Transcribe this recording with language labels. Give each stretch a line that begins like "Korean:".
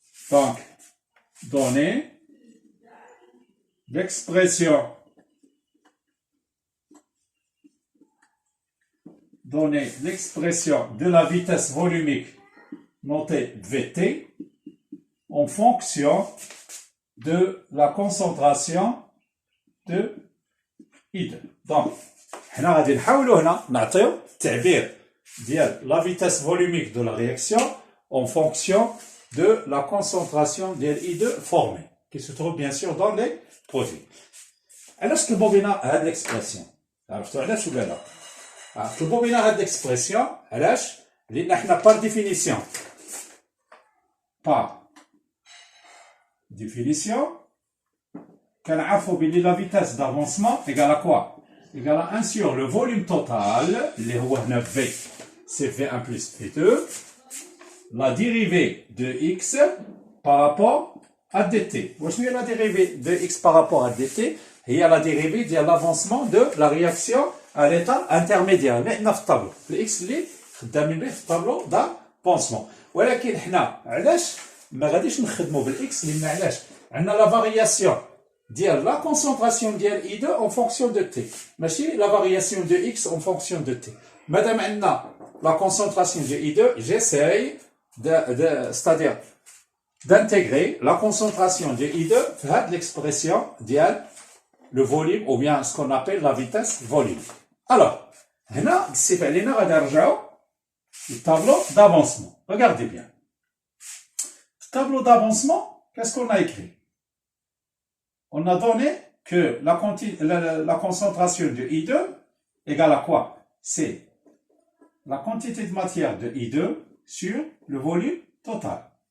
French: donc donner l'expression de la vitesse volumique notée Vt en fonction de la concentration de I2. Donc,
Arabic: حنا غادي نحاولوا هنا نعطيو التعبير ديال
French: la vitesse volumique de la réaction en fonction de la concentration de I2 formée, qui se trouve bien sûr dans les produits.
Arabic: علاش طلبوا بنا هاد l'expression؟ عرفتوا علاش ولا لا؟ طلبوا بنا هاد l'expression علاش؟ لأن حنا
French: par définition
Arabic: كنعرفوا بلي
French: la vitesse d'avancement égale à quoi? Égale à 1 sur le volume total,
Arabic: اللي هو هنا
French: V, c'est V1 plus V2, la dérivée de X par rapport à dt. Où est la dérivée de X par rapport à dt? Il y a la dérivée de l'avancement de la réaction à l'état intermédiaire.
Arabic: اللي حنا في الطابلو. le X اللي خدامين به في الطابلو d'avancement. ولكن حنا علاش ما غاديش نخدموا بالإكس؟ لأن علاش؟ عندنا la variation ديال la concentration ديال I2
French: en fonction de T.
Arabic: ماشي
French: la variation de X en fonction de T.
Arabic: مادام عندنا
French: la concentration de I2, j'essaye c'est-à-dire d'intégrer la concentration de I2
Arabic: في هاد
French: l'expression ديال le volume ou bien ce qu'on appelle la vitesse volume.
Arabic: Alors, هنا قسيت علينا غادي نرجعوا للtableau d'avancement.
French: Regardez bien. Tableau d'avancement, qu'est-ce qu'on a écrit? On a donné que la concentration de I2 égale à quoi? C'est la quantité de matière de I2 sur le volume total.